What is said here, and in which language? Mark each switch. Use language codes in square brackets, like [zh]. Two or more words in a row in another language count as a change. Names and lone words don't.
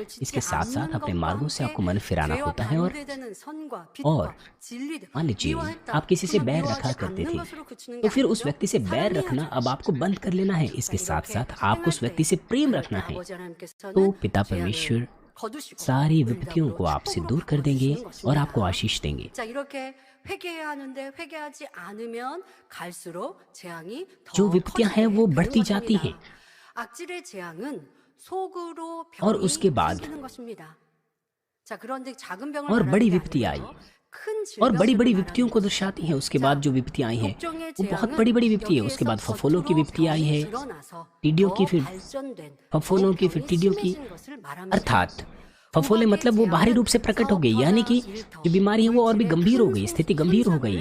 [hi] इसके साथ साथ अपने मार्गों से आपको मन फिराना होता है। और मान लीजिए आप किसी से बैर रखा करते थे, तो फिर उस व्यक्ति से बैर रखना अब आपको बंद कर लेना है। इसके साथ साथ आपको उस व्यक्ति से प्रेम रखना है, तो पिता परमेश्वर सारी विपत्तियों को आपसे दूर कर देंगे और आपको आशीष देंगे। [ko] 회개해야 하는데 회개하지 않으면 갈수록 재앙이 [hi] जो [ko] 더 [hi] विपत्तियां हैं वो बढ़ती जाती हैं, [ko] 악질의 재앙은 속으로 [hi] और [ko] 병이 [hi] उसके बाद [ko] 생기는 것입니다. 자, 그런데 작은 병을 [hi] और [ko] 말하는 [hi] बड़ी [ko] 게 [hi] विपत्ति आई, [ko] 아니고요. 큰 [hi] और बड़ी बड़ी [ko] 질병들을 [hi] विपत्तियों को दर्शाती हैं। उसके बाद जो विपत्तियां आई हैं वो बहुत बड़ी बड़ी विपत्ति है। उसके बाद फफोलों की विपत्ति आई है, टिड्डियों की, फिर फफोलों की, फिर टिड्डियों की। अर्थात फफोले मतलब वो बाहरी रूप से प्रकट हो गई, यानी कि जो बीमारी है वो और भी गंभीर हो गई, स्थिति गंभीर हो गई।